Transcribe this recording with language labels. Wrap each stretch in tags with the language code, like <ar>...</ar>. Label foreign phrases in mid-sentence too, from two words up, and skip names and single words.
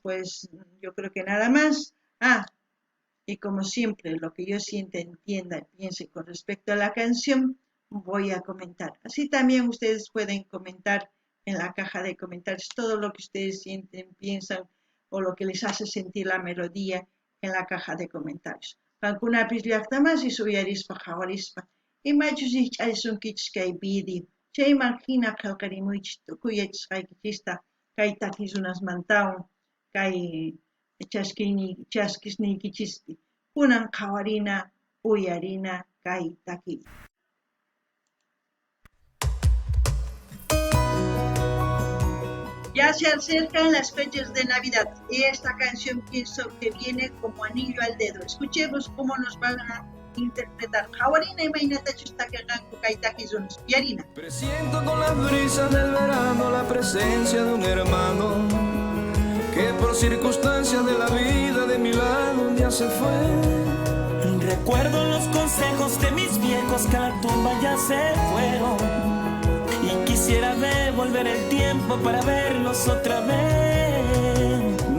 <es>Pues yo creo que nada más. Y como siempre, lo que yo sienta, entienda y piense con respecto a la canción, voy a comentar. Así también ustedes pueden comentar en la caja de comentarios todo lo que ustedes sienten, piensan o lo que les hace sentir la melodía en la caja de comentarios.</es> <qu>Kankunapis llaqtamasis uyarispa hawarispa imaychusich ch'aysunkichis kay vídeo. Chayman hina qillqarimuychis tukuyachisqaykichista kay takiy runasmantawan kay chaskisniykichispi kunan qhawarina uyarina kay takiy.</qu> <es>Ya se acercan las fechas de Navidad y esta canción pienso que viene como anillo al dedo. Escuchemos cómo nos van a interpretar.</es> <qu>Qhawarina imaynatachus takiqanku kay takiy runas uyarina.</qu> <es>Presiento con las brisas del verano la presencia de un hermano que por circunstancias de la vida de mi lado un día se fue. Recuerdo los consejos de mis viejos que a la tumba ya se fueron y quisiera devolver el tiempo para verlos otra vez.</es>